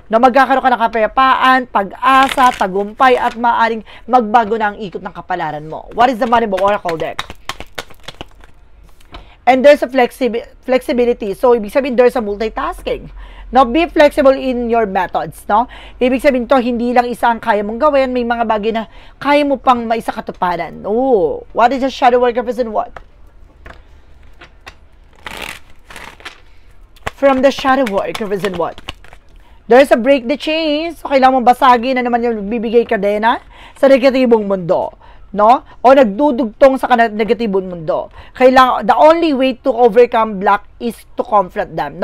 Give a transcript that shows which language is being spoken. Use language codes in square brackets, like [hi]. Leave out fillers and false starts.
[tl] Na magkakaroon ka ng kapayapaan, pag-asa, tagumpay, at maaaring magbago na ang ikot ng kapalaran mo. [en] What is the Money Oracle deck? And there's a flexibility. So, [tl] ibig sabihin, [en] there's a multitasking. Now, be flexible in your methods, no? [tl] Ibig sabihin to, hindi lang isa ang kaya mong gawin. May mga bagay na kaya mo pang maisa katuparan. [en] Oh, what is a shadow work represent what? From the shadow work represent what? There's a break the chains. [tl] So, kailangan mong basagin na naman yung bibigay kadena sa negatibong mundo. No? O nagdudugtong sa negatibong mundo. Kailangan, [en] the only way to overcome block is to confront them.